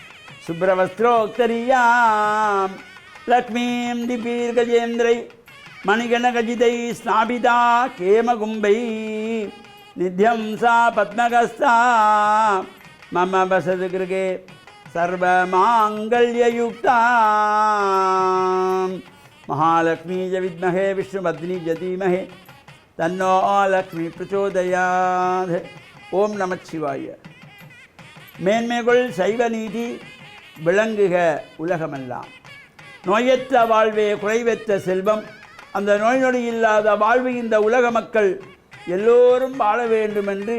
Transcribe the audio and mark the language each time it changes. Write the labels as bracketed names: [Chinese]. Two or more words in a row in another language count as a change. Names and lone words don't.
[Sanskrit] शुभ्रवस्त्रोत्तरीयां लक्ष्मीं दिग्भिर्गजेन्द्रैः मणिगणखचितैः स्नापिता हेमकुम्भैः नित्यं सा पद्महस्ता मम वसतु गृहे सर्वमाङ्गल्ययुक्ता महालक्ष्मी च विद्महे विष्णुपत्नी च धीमहि तन्नो लक्ष्मी प्रचोदयात्. [Tamil] ஓம் நமச்சிவாய. மேன்மைகள் சைவ நீதி விளங்குக உலகமெல்லாம். நோயற்ற வாழ்வே குறைவற்ற செல்வம். அந்த நோய் நொடி இல்லாத வாழ்வு இந்த உலக மக்கள் எல்லோரும் வாழ வேண்டும் என்று